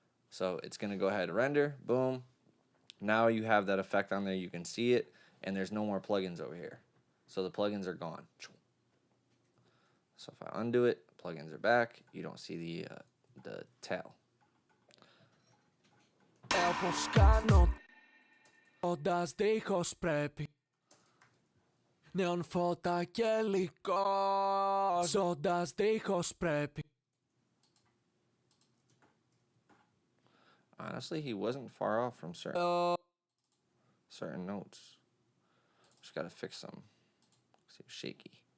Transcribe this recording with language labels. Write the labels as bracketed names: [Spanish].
[English] So it's going to go ahead and render, boom. Now you have that effect on there, you can see it, and there's no more plugins over here. So the plugins are gone. So if I undo it, plugins are back. You don't see the tail. [Greek] Λέω πως κάνω όντας δίχως πρέπει. Νέον φώτα και υλικό, ζώντας δίχως πρέπει. [English] Honestly, he wasn't far off from certain notes. Just gotta fix some. See, it was shaky.